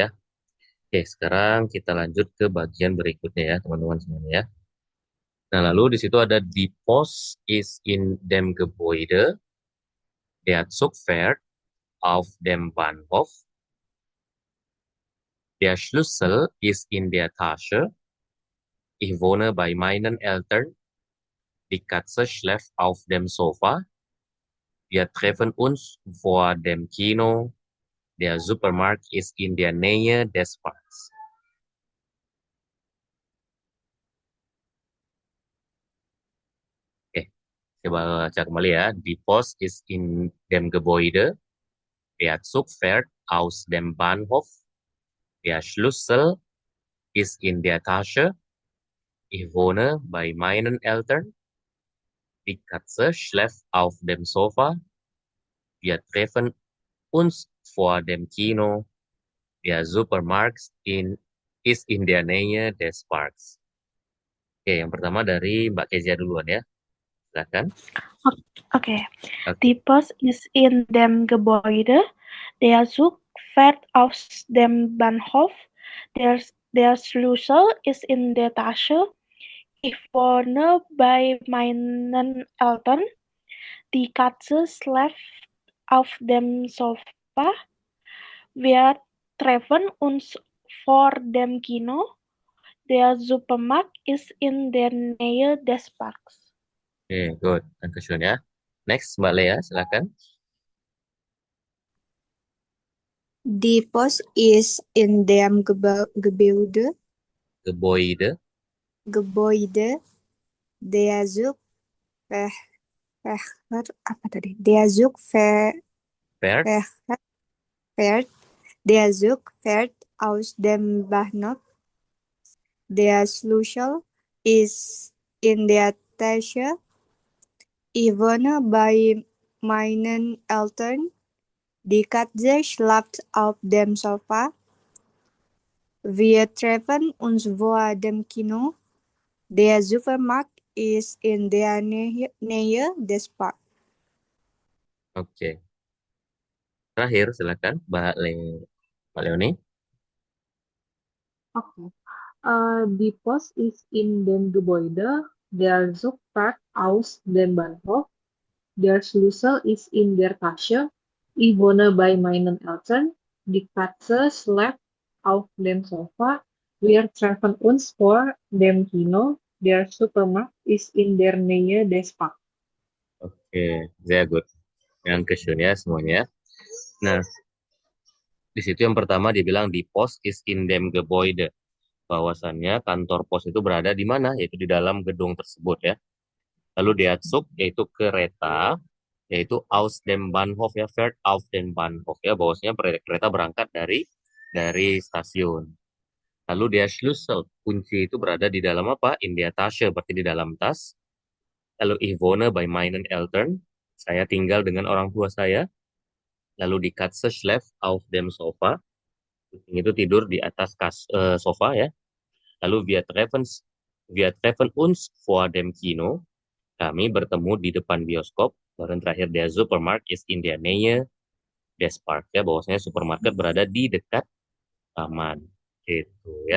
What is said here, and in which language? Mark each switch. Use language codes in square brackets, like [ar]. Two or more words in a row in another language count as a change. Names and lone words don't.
[id] Oke, sekarang kita lanjut ke bagian berikutnya ya, teman-teman semuanya ya. Nah, lalu di situ ada [de] die Post is in dem Gebäude, der Zug fährt auf dem Bahnhof, der Schlüssel ist in der Tasche, ich wohne bei meinen Eltern, die Katze schläft auf dem Sofa, wir treffen uns vor dem Kino, der Supermarkt ist in der Nähe des Parks. [id] Oke, coba baca kembali ya. [de] Die Post ist in dem Gebäude, der Zug fährt aus dem Bahnhof, der Schlüssel ist in der Tasche, ich wohne bei meinen Eltern, die Katze schläft auf dem Sofa, wir treffen uns vor dem Kino, der Supermarkt ist in der Nähe des Parks. [id] Oke, yang pertama dari Mbak Kezia duluan ya. Silakan. Okay. Oke. [de] Die Post ist in dem Gebäude. Der Zug fährt aus dem Bahnhof. Der Schlüssel ist in der Tasche. Ich wohne bei meinen Eltern. Die Katze schläft auf dem Sofa. Wir treffen uns vor dem Kino. Der Supermarkt ist in der Nähe des Parks. [id] Oke, good. Dankeschön ya. Next, Mbak Lea, silakan. [de] Die Post ist in dem Gebäude, Gebäude. der Zug fährt, [id] apa tadi? [de] Der Zug Fährt. fährt, der Zug fährt aus dem Bahnhof. Der Schlüssel ist in der Tasche. Ich wohne bei meinen Eltern. Die Katze schläft auf dem Sofa. Wir treffen uns vor dem Kino. Der Supermarkt ist in der Nähe des Parks. [id] Oke. Terakhir, silakan, Mbak Leonie. Okay. [de] Die Post ist in dem Gebäude, der Zug fährt aus dem Bahnhof, der Schlüssel ist in der Tasche, ich wohne bei meinen Eltern, die Katze schläft auf dem Sofa, wir treffen uns vor dem Kino, der Supermarkt ist in der Nähe des Parks. [id] Oke, [de] sehr gut. Dankeschön [id] ya semuanya. Nah, di situ yang pertama dibilang di [de] Post is in dem Gebäude. [id] Bahwasannya kantor pos itu berada di mana? Yaitu di dalam gedung tersebut ya. Lalu [de] der Zug [id] yaitu kereta, yaitu [de] aus dem Bahnhof [id] ya, [de] fährt auf den Bahnhof [id] ya, bahwasanya kereta berangkat dari stasiun. [de] Lalu der Schlüssel, [id] kunci itu berada di dalam apa? [de] In der Tasche, [id] berarti di dalam tas. Lalu [de] ich wohne bei meinen Eltern, [id] saya tinggal dengan orang tua saya. [de] Lalu die Katze schläft auf dem Sofa, [id] kucing itu tidur di atas sofa ya. [de] Lalu wir treffen uns vor dem Kino, [id] kami bertemu di depan bioskop. Dan terakhir [de] der Supermarkt ist in der Nähe des Parks [id] ya, bahwasanya supermarket berada di dekat taman gitu ya.